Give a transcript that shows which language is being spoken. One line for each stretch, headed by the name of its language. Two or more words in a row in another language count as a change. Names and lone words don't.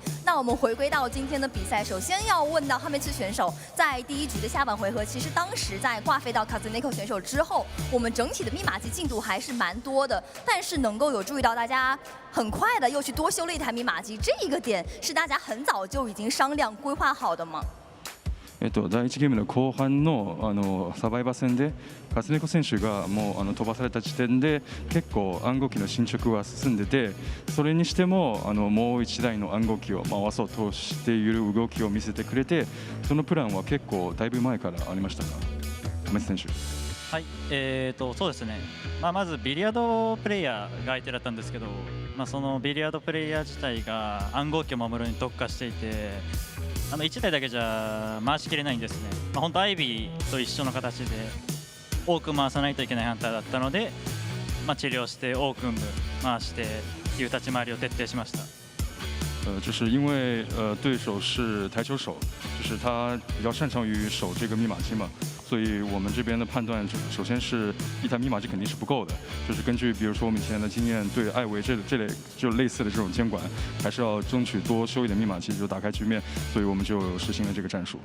Chinese: 那我们回归到今天的比赛，首先要问到哈梅茨选手，在第1局的下半回合，其实当时在挂飞到卡兹内克选手之后，我们整体的密码机进度还是蛮多的，但是能够有注意到大家很快的又去多修了一台密码机，这一个点是大家很早就已经商量规划好的吗？
Japanese: 第 1ゲームの後半のサバイバー戦でカツネコ選手がもう飛ばされた時点で結構暗号機の進捗は進んでて、それにしてももう1台の暗号機を回そうとしている動きを見せてくれて、そのプランは結構だいぶ前からありましたか、梅津選手。はい、そうですね、まずビリヤードプレイヤーが相手だったんですけど、そのビリヤードプレイヤー自体が暗号機を守るに特化していて、1台だけじゃ回しきれないんですね。本当アイビーと一緒の形で多く回さないといけないハンターだったので、治療して多く回してという立ち回りを徹底しました。
Chinese: 就是因为对手是台球手，就是他比较擅长于守这个密码机嘛，所以我们这边的判断首先是一台密码机肯定是不够的，就是根据比如说我们以前的经验，对艾维这类就类似的这种监管，还是要争取多修一点密码机，就打开局面，所以我们就实行了这个战术。